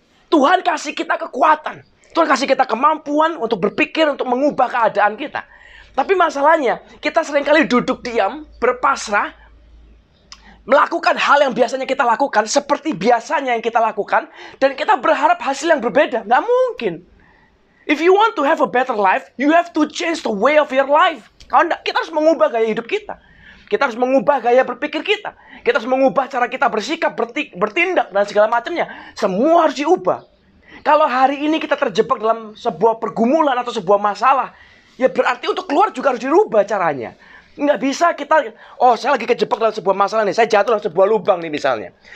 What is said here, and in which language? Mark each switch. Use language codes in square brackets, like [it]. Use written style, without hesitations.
[id] Tuhan kasih kita kekuatan. Tuhan kasih kita kemampuan untuk berpikir, untuk mengubah keadaan kita. Tapi masalahnya, kita seringkali duduk diam, berpasrah, melakukan hal yang biasanya kita lakukan, seperti biasanya yang kita lakukan, dan kita berharap hasil yang berbeda. Nggak mungkin. [en] If you want to have a better life, you have to change the way of your life. [id] Kalau enggak, kita harus mengubah gaya hidup kita. Kita harus mengubah gaya berpikir kita. Kita harus mengubah cara kita bersikap, bertindak, dan segala macamnya. Semua harus diubah. Kalau hari ini kita terjebak dalam sebuah pergumulan atau sebuah masalah, ya berarti untuk keluar juga harus dirubah caranya. Nggak bisa kita, saya lagi kejebak dalam sebuah masalah nih, saya jatuh dalam sebuah lubang nih misalnya.